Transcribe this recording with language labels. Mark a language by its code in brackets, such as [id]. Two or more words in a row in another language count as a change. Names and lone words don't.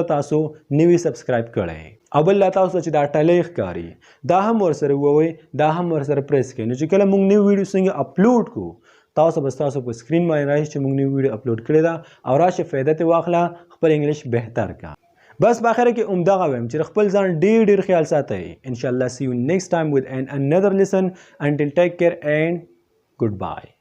[ps] تاسو نوي سبسکرایب کړی او بل لا تاسو چې دا ټلۍ ښکاري دا هم ورسره ووایئ دا هم ورسره پریس کړئ نو چې کله موږ نوي ویډیو څنګه اپلوډ کړو تاسو به ستاسو په سکرین باندې راشي چې موږ نوی ویډیو اپلوډ کړې ده او راشه فایده ترې واخله خپل انګلیش بهتر کا بس په اخره کې همدغه وایم چې خپل ځان ډېر خیال ساتئ انشاءالله [en] see you next time with another lesson until take care and goodbye